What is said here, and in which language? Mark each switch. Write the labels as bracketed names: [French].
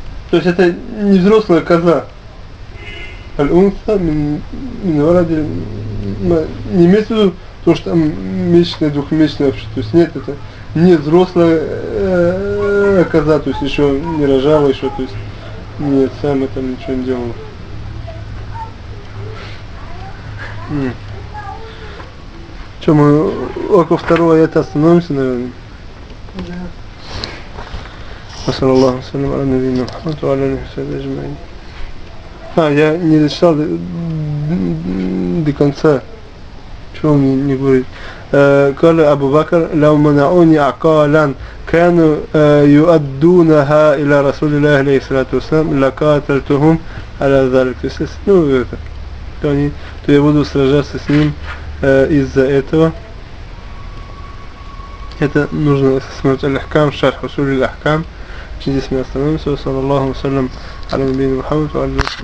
[Russian] То есть это не взрослая коза. [Arabic] Аль-унса минваради, [Russian] не имеется в виду то, что там месячная, двухмесячная вообще, то есть нет, это не взрослая коза, то есть еще не рожала еще, то есть нет, сам там ничего не делал. Что, мы около второго аята остановимся, наверное? Да. [Arabic] وصلى الله وسلم على نبينا محمد وعلى آله وصحبه أجمعين. [Russian] Я не дочитал до конца. Чего мне не говорит? [Arabic] قال أبو بكر لو منعوني عقالا كانوا يؤدونها إلى رسول الله عليه الصلاة والسلام لقاتلتهم على ذلك. [Russian] Ну это, то я буду сражаться с ним из-за этого. Это нужно смотреть Аль-Ахкам, Шарх Усуль Аль-Ахкам. Здесь мы остановимся. [Arabic] Саллаллаху салям аля набийна Мухаммад ва аля